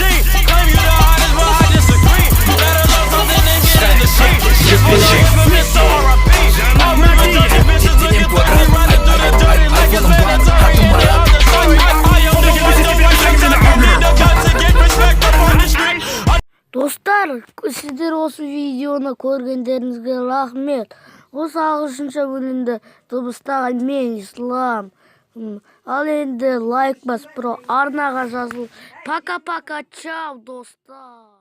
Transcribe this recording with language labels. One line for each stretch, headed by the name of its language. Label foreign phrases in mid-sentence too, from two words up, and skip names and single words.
English: Claim you the hottest, but I disagree. Better love something than get in the street. Shit for the infamous, so R.I.P. All women dirty bitches looking pussy, running through the dirty like it's mandatory. In the other story, I am the one, the one, I need a gun to get respect up on the street.
Kazakh: Достар, сіздер осы видеоны көргендеріңізге рахмет. Осы ағылшынша бөлімді дыбыстаған мен Ислам. Ал енді лайк бас, про арнаға жазыл. Пока-пока, чау, достар.